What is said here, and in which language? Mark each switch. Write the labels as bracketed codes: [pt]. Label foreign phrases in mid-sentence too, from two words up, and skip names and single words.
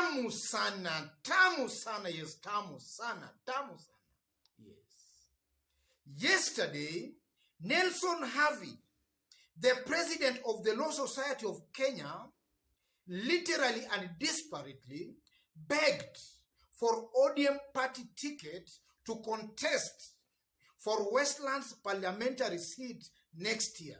[en] sana, tamu sana, yes, tamu sana, tamu sana. Yes. Yesterday, Nelson Havi, the president of the Law Society of Kenya, literally and desperately begged for ODM party ticket to contest for Westlands parliamentary seat next year.